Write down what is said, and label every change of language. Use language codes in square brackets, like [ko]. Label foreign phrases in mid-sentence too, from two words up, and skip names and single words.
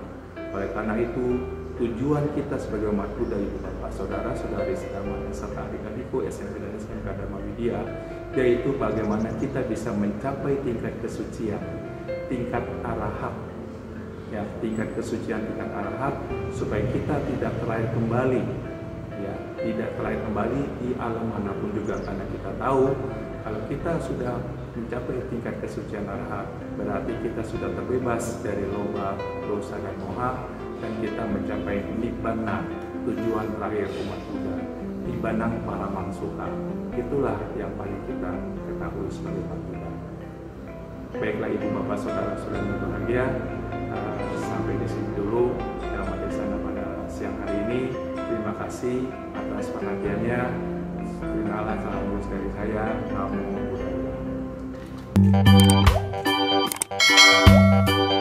[id] Oleh karena itu, tujuan kita sebagai umat Buddha, ibu bapak, saudara-saudari semuanya, serta adik-adikku SMP dan SMK Dhamma Widya, yaitu bagaimana kita bisa mencapai tingkat kesucian, tingkat arahat, ya, tingkat kesucian, tingkat arahat, supaya kita tidak terlahir kembali, ya, tidak terlahir kembali di alam manapun juga. Karena kita tahu kalau kita sudah mencapai tingkat kesucian arahat, berarti kita sudah terbebas dari loba, dosa, dan moha, dan kita mencapai nibbana, tujuan terakhir umat Buddha, [pi] nibbana paramang sukha. [id] Itulah yang paling kita ketahui sebagai umat Buddha. Baiklah ibu bapak, saudara-saudari yang berbahagia, sampai di sini dulu [pi] Dhamma Desana [id] pada siang hari ini. Terima kasih atas perhatiannya. Terima kasih, salam lurus dari saya, [pi] Namo Buddhaya.